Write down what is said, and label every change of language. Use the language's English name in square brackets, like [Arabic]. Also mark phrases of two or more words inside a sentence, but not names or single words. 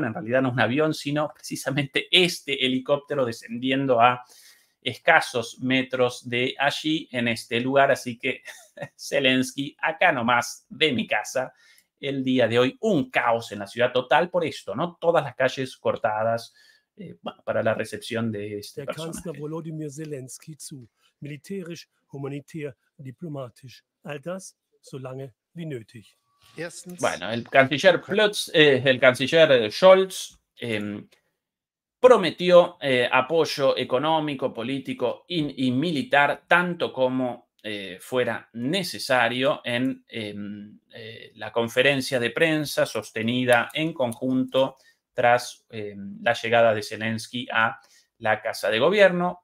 [Spanish] En realidad no es un avión, sino precisamente este helicóptero descendiendo a escasos metros de allí, en este lugar. Así que Zelensky, acá nomás de mi casa, el día de hoy, un caos en la ciudad total por esto, ¿no? Todas las calles cortadas bueno, para la recepción de este personaje. [German] Kanzler Volodymyr Zelensky zu. Militärisch, humanitär, diplomatisch. All das so lange wie nötig. [Spanish] Bueno, el canciller Scholz prometió apoyo económico, político y militar, tanto como fuera necesario en la conferencia de prensa sostenida en conjunto tras la llegada de Zelensky a la Casa de Gobierno.